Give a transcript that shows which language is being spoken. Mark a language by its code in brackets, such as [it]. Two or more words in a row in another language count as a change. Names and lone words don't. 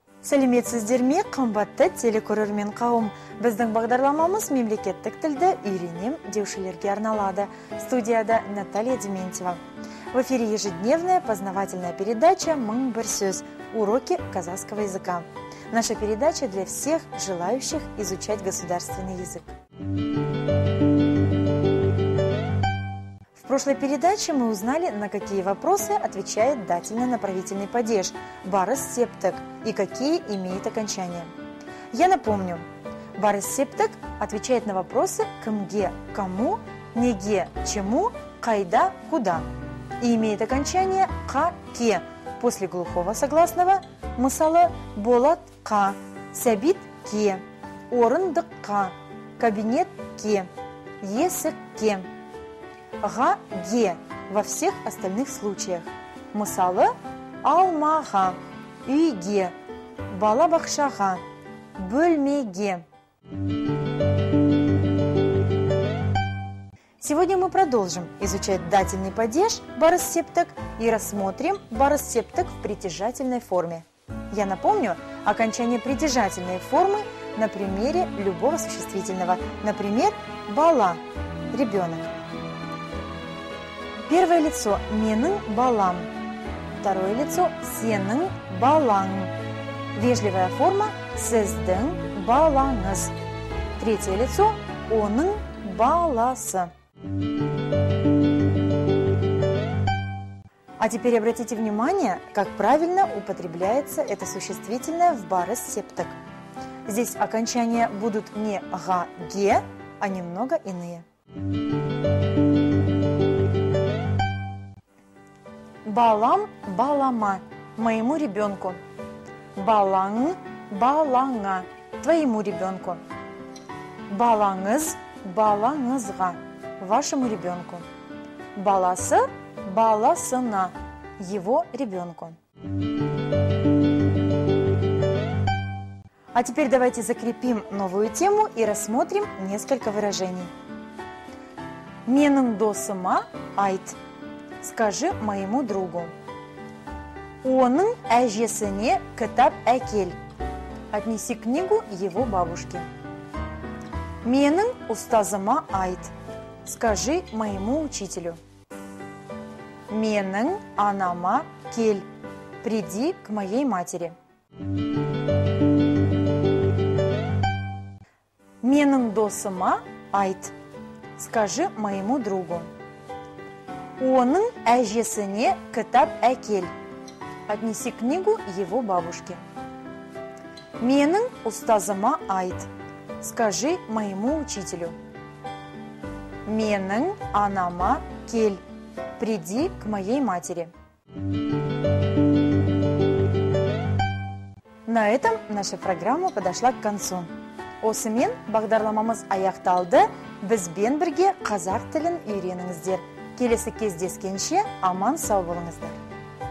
[kk] Сәлеметсіздер ме, қымбатты телекөрермен қауым. Біздің бағдарламамыз мемлекеттік тілді үйренем деушілерге арналады. Студияда Наталья Дементьева. [ru] В эфире ежедневная познавательная передача [kk] «Мың бір сөз. [ru] Уроки казахского языка». Наша передача для всех желающих изучать государственный язык. В прошлой передаче мы узнали, на какие вопросы отвечает дательно-направительный падеж [kk] «барыс септік» [ru] и какие имеет окончания. Я напомню, [kk] «барыс септік» [ru] отвечает на вопросы «кімге» – «кому», «неге» – «чему», «қайда» – «куда» и имеет окончание «қа-ке» после глухого согласного, [kk] мысалы «болат қа», «сәбит ке», «орындық қа», «кабинет ке», «есік ке». [ru] Ға-ге во всех остальных случаях. [kk] Мысалы, алмаға, үйге, балабақшаға, бөлмеге. [ru] Сегодня мы продолжим изучать дательный падеж [kk] «барыс септік» [ru] и рассмотрим [kk] «барыс септік» [ru] в притяжательной форме. Я напомню окончание притяжательной формы на примере любого существительного. Например, бала – ребенок. Первое лицо – [kk] менің балам. [ru] Второе лицо – [kk] сенің балаң. [ru] Вежливая форма – [kk] сіздің балаңыз. [ru] Третье лицо – [kk] оның баласы. [ru] А теперь обратите внимание, как правильно употребляется это существительное в [kk] барыс септік. [ru] Здесь окончания будут не га-ге, а немного иные. [kk] Балам – балама, [ru] моему ребенку. [kk] Балаң – балаңа, [ru] твоему ребенку. [kk] Балаңыз – балаңызға, [ru] вашему ребенку. [kk] Баласы – баласына, [ru] его ребенку. А теперь давайте закрепим новую тему и рассмотрим несколько выражений. [kk] Менің досыма айт. [ru] Скажи моему другу. [kk] Оның әжесіне кітап әкел. [ru] Отнеси книгу его бабушке. [kk] Менің ұстазыма айт. [ru] Скажи моему учителю. [kk] Менің анама кел. [ru] Приди к моей матери. [kk] Менің досыма айт. [ru] Скажи моему другу. [kk] Оның әжесіне кітап әкел. [ru] Отнеси книгу его бабушке. [kk] Менің ұстазыма айт. [ru] Скажи моему учителю. [kk] Менің анама кел. [ru] Приди к моей матери. На этом наша программа подошла к концу. [kk] Осымен бағдарламамыз аяқталды. Бізбен бірге қазақ тілін үйреніңіздер. Келесі кездескенше аман сау болыңыздар.